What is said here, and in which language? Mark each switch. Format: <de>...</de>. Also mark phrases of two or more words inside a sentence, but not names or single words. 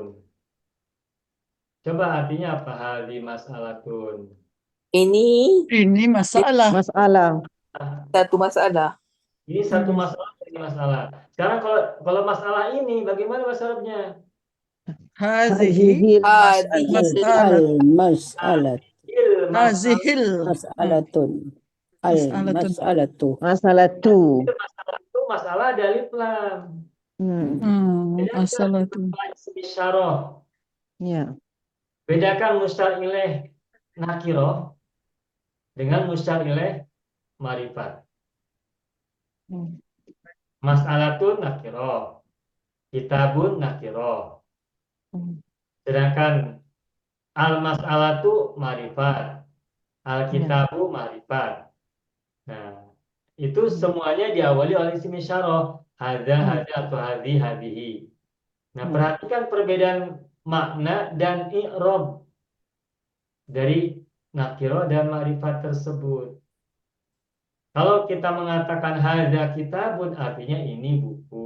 <id>Coba artinya apa</id> <ar>hadi mas'alatun?</ar> <id>Ini Ini masalah. Masalah. satu masalah. Ini satu masalah, ini masalah. Sekarang kalau masalah ini, bagaimana bahasa Arabnya?</id> <ar>Hazihi Hadhihi</ar> <id>masalah.</id> <ar>Mas'alat. Hazihil Mas'alatun. mas'alatun. Mas'alatu.</ar> <id>Masalah tu. Itu masalah ada alif lam. Masalah tu. Bedakan isim isyarah. Ya. Bedakan musyar ilaih nakiroh dengan musyar ilaih marifat. Mas'alatun nakiroh. Kitabun nakiroh. Sedangkan al-mas'alatu marifat. Al-kitabu marifat. Nah, itu semuanya diawali oleh isim isyarah.</id> <ar>Hadza, hadza</ar> <id>atau</id> <ar>hadhi, hadhihi.</ar> <id>Nah, perhatikan perbedaan makna dan i'rab dari nakiro dan ma'rifat tersebut. Kalau kita mengatakan</id> <ar>hadza kitabun,</ar> <id>artinya ini buku.</id>